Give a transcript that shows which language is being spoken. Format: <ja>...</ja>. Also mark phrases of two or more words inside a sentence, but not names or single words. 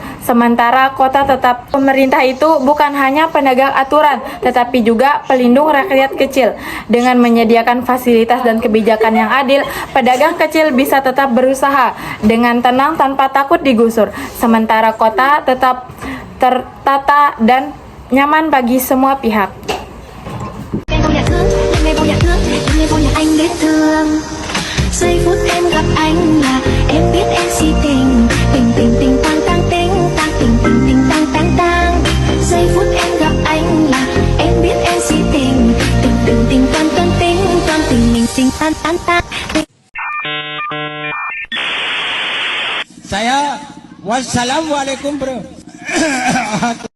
<id>Sementara pemerintah itu bukan hanya penegak aturan, tetapi juga pelindung rakyat kecil. Dengan menyediakan fasilitas dan kebijakan yang adil, pedagang kecil bisa tetap berusaha dengan tenang tanpa takut digusur. Sementara kota tetap tertata dan nyaman bagi semua pihak.</id> <vi>Giây phút em gặp anh là em biết em si tình, tình tình tình tang tang ting tang, tình tình tình tang tang tang. Giây phút em gặp anh là em biết em si tình, tình tình tình toan toan ting toan, tình mình tình tan tan tan.</vi> <id>Saya wassalamualaikum bro.</id>